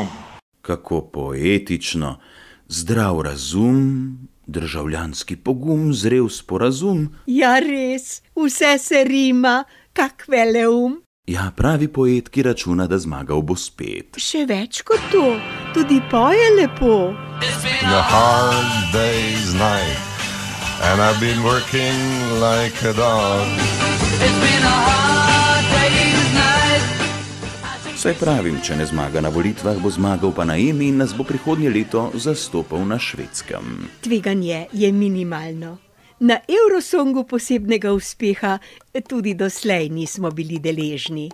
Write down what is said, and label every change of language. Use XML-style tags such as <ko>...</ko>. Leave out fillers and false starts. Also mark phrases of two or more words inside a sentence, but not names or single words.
<sl>Kako poetično. Zdrav razum, državljanski pogum, zrel sporazum. Ja, res, vse se rima, kak veleum. Ja, pravi poet, ki računa, da zmagal bo spet. Še več kot to, tudi poje lepo.</sl> <en>A hard day's night and I've been working like a dog.</en> <sl>Saj pravim, če ne zmaga na volitvah, bo zmagal pa na Emi in nas bo prihodnje leto zastopal na Švedskem. Tveganje je minimalno. Na Eurosongu posebnega uspeha tudi doslej nismo bili deležni.</sl>